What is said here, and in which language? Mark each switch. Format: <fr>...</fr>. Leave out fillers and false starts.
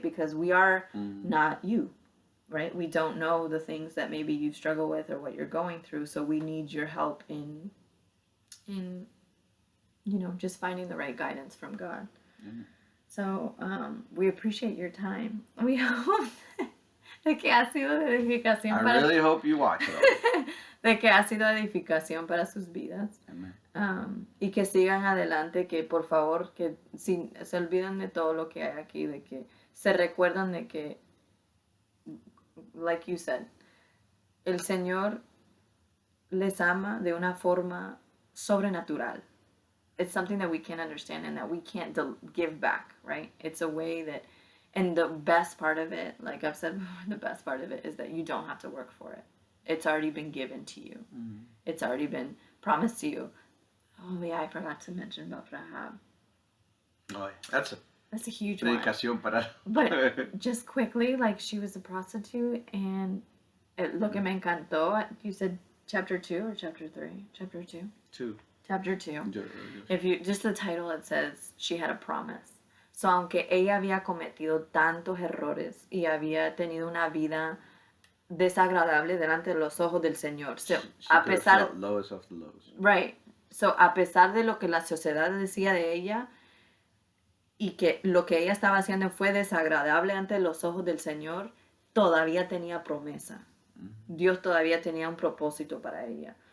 <en>Because we are not you, right? We don't know the things that maybe you struggle with or what you're going through, so we need your help in you know, just finding the right guidance from God. So we appreciate your time. We hope</en> <es>de que ha sido de edificación</es> <en>I really hope you watch it.</en> <es>de que ha sido edificación para sus vidas.</es> <en>Amen.</en> <es>Y que sigan adelante, que por favor, que si se olviden de todo lo que hay aquí, de que se recuerdan de que,</es> <en>like you said,</en> <es>el Señor les ama de una forma sobrenatural.</es> <en>It's something that we can't understand and that we can't give back, right? It's a way that, and the best part of it, like I've said before, the best part of it is that you don't have to work for it. It's already been given to you. It's already been promised to you. Oh yeah, I forgot to mention about Rahab. Oh, that's a huge one.</en> <es>Predicación para.</es> <en>But just quickly, like she was a prostitute, and</en> <es>lo que me encantó,</es> <en>you said chapter 2 or chapter 3? Chapter 2? 2. Chapter 2. If you just the title, it says she had a promise.</en> <es>So aunque ella había cometido tantos errores y había tenido una vida desagradable delante de los ojos del Señor, so, a pesar</es> <en>lowest of the lows. Right.</en> <es>So a pesar de lo que la sociedad decía de ella y que lo que ella estaba haciendo fue desagradable ante los ojos del Señor, todavía tenía promesa. Dios todavía tenía un propósito para ella.</es>